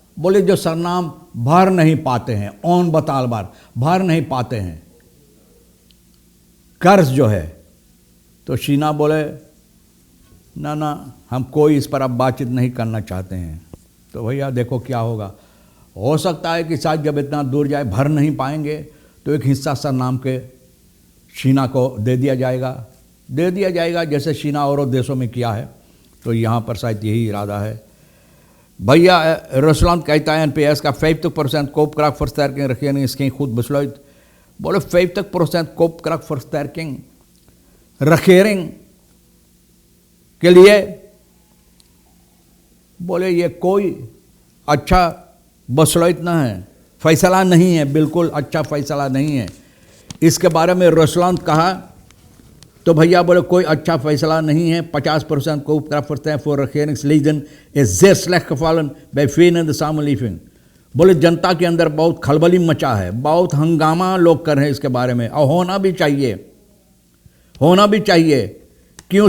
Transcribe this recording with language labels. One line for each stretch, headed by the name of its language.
Hindi: बोले जो सरनाम भर नहीं पाते हैं, onbetaalbaar भर नहीं पाते हैं कर्ज जो है, तो चीना बोले ना हम कोई इस पर अब बातचीत नहीं करना चाहते हैं। तो भैया देखो क्या होगा। हो सकता है कि शायद जब इतना दूर जाए भर नहीं पाएंगे तो एक हिस्सा सरनाम के चीना को दे दिया जाएगा जैसे चीना और देशों में किया है। तो यहाँ पर शायद यही इरादा है। भैया Rusland कहता है NPS का
Dutch: 50% koopkrachtversterking regering is geen goed besluit।
Hindi: बोले
Dutch: 50% koopkrachtversterking regering
Hindi: के लिए बोले ये कोई अच्छा बसलैत ना है, फैसला नहीं है, बिल्कुल अच्छा फैसला नहीं है। इसके बारे में Rusland कहा तो भैया बोले कोई अच्छा फैसला नहीं है।
Dutch: 50% koopkrachtversterking voor regeringsleden is zeer slecht gevallen bij velen in de samenleving।
Hindi: बोले जनता के अंदर बहुत खलबली मचा है, बहुत हंगामा लोग कर रहे हैं इसके बारे में, और होना भी चाहिए। होना भी चाहिए। क्यों?